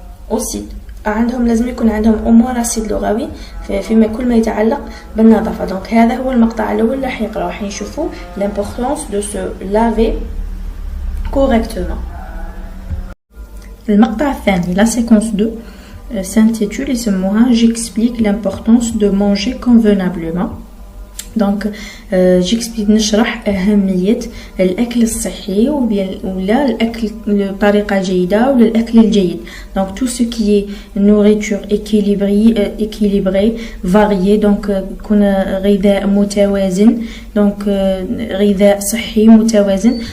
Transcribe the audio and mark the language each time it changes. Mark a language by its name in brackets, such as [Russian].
[Arabic] aussi عندهم لازم يكون عندهم أمور رصيد لغوي فيما كل ما يتعلق بالنظافة. دونك هذا هو المقطع الأول اللي راح يقراو، راح يشوفوا [French] l'importance de se laver correctement. [Arabic] المقطع الثاني [French] la séquence 2 s'intitule [Arabic] يسموها [French] j'explique l'importance de manger convenablement. [Arabic] دونك j'explique نشرح أهمية الأكل الصحي ولا الأكل بطريقة جيدة ولا الأكل الجيد. [French] donc tout ce qui est nourriture équilibrée variée. [Arabic] donc يكون غذاء متوازن، donc غذاء صحي متوازن.